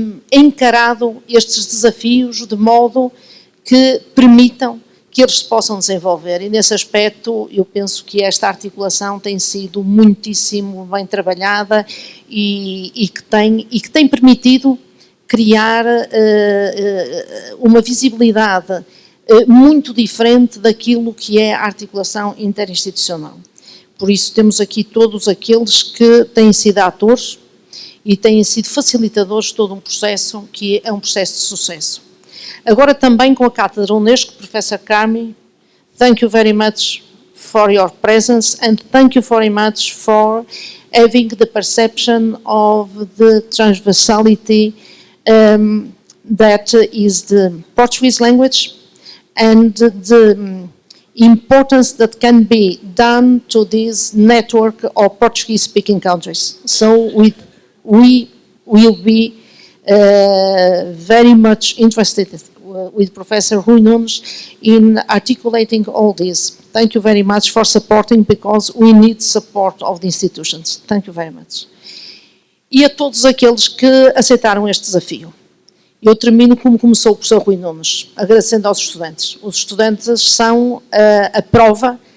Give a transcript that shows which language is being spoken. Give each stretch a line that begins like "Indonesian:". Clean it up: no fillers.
Portuguese: encarado estes desafios de modo que permitam que eles se possam desenvolver, e nesse aspecto eu penso que esta articulação tem sido muitíssimo bem trabalhada e que tem permitido criar uma visibilidade muito diferente daquilo que é a articulação interinstitucional. Por isso temos aqui todos aqueles que têm sido atores e têm sido facilitadores de todo um processo que é um processo de sucesso. Agora também com a Cátedra Unesco,
English: Professor Carmi, thank you very much for your presence and thank you very much for having the perception of the transversality that is the Portuguese language and the importance that can be done to this network of Portuguese-speaking countries. So we will be very much interested with Professor Rui Nunes in articulating all this. Thank you very much for supporting, because we need support of the institutions. Thank you very much.
Portuguese: E a todos aqueles que aceitaram este desafio. Eu termino como começou o professor Rui Nunes, agradecendo aos estudantes. Os estudantes são a prova